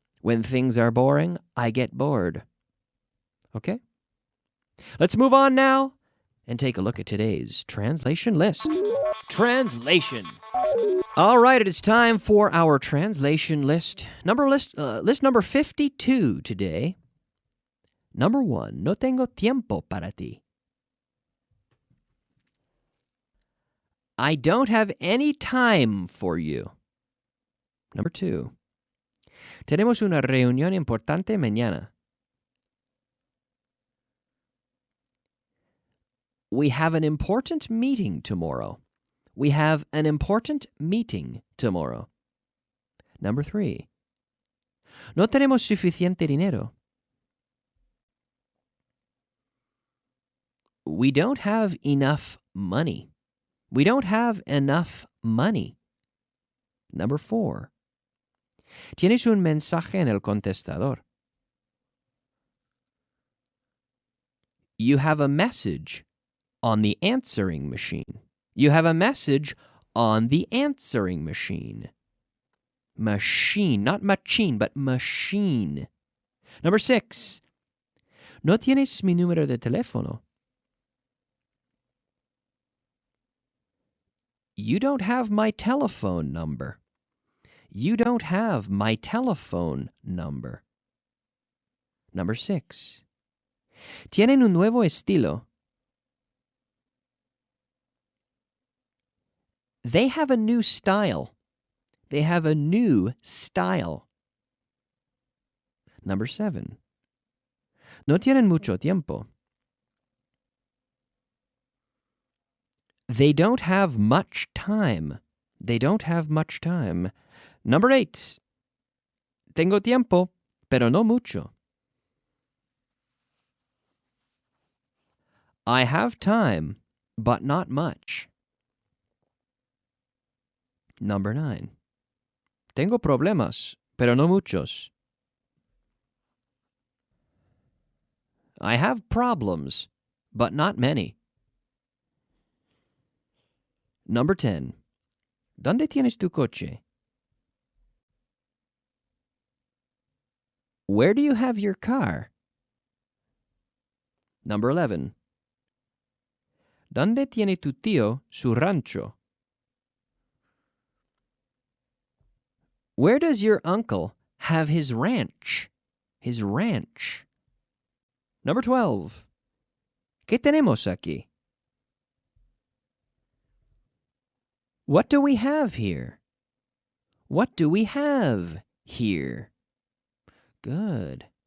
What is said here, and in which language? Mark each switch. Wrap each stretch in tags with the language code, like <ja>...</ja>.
<en>When things are boring, I get bored. Okay? Let's move on now and take a look at today's translation list. Translation. All right, it is time for our translation list. List number 52 today. Number 1,</en> <es>no tengo tiempo para ti.</es> <en>I don't have any time for you. Number 2,</en> <es>Tenemos una reunión importante mañana.</es> <en>We have an important meeting tomorrow. We have an important meeting tomorrow. Number 3.</en> <es>No tenemos suficiente dinero.</es> <en>We don't have enough money. We don't have enough money. Number 4.</en> <es>Tienes un mensaje en el contestador.</es> <en>You have a message on the answering machine. You have a message on the answering machine. Machine, not machine, but machine. Number 6.</en> <es>No tienes mi número de teléfono.</es> <en>You don't have my telephone number. You don't have my telephone number. Number 6.</en> <es>Tienen un nuevo estilo.</es> <en>They have a new style. They have a new style. Number 7.</en> <es>No tienen mucho tiempo.</es> <en>They don't have much time. They don't have much time. Number 8.</en> <es>Tengo tiempo, pero no mucho.</es> <en>I have time, but not much. Number 9.</en> <es>Tengo problemas, pero no muchos.</es> <en>I have problems, but not many. Number 10.</en> <es>¿Dónde tienes tu coche?</es> <en>Where do you have your car? Number 11.</en> <es>¿Dónde tiene tu tío su rancho?</es> <en>Where does your uncle have his ranch? His ranch. Number 12.</en> <es>¿Qué tenemos aquí?</es> <en>What do we have here? What do we have here? Good.</en>